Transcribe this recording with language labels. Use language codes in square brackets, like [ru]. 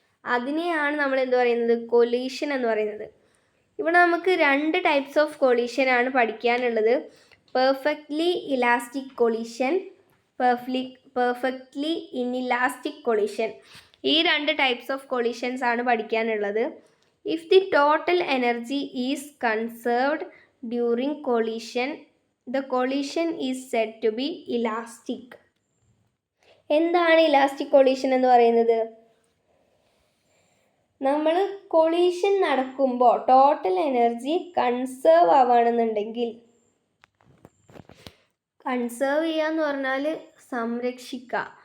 [ml] അതിനെയാണ് നമ്മൾ എന്ത് പറയുന്നത്? കൊളീഷൻ എന്ന് പറയുന്നത്. ഇവിടെ നമുക്ക് രണ്ട് ടൈപ്സ് ഓഫ് കൊളീഷനാണ് പഠിക്കാനുള്ളത്. Perfectly elastic collision, perfectly inelastic collision. ഈ രണ്ട് ടൈപ്സ് ഓഫ് കൊളീഷൻസ് ആണ് പഠിക്കാനുള്ളത്. [en] If the total energy is conserved during collision, the collision is said to be elastic. [ml] എന്താണ് ഇലാസ്റ്റിക് കൊളീഷൻ എന്ന് പറയുന്നത്? നമ്മൾ കൊളീഷൻ നടക്കുമ്പോൾ ടോട്ടൽ എനർജി കൺസേർവ് ആവുകയാണെന്നുണ്ടെങ്കിൽ, കൺസേർവ് ചെയ്യുക എന്ന് പറഞ്ഞാൽ സംരക്ഷിക്കുക.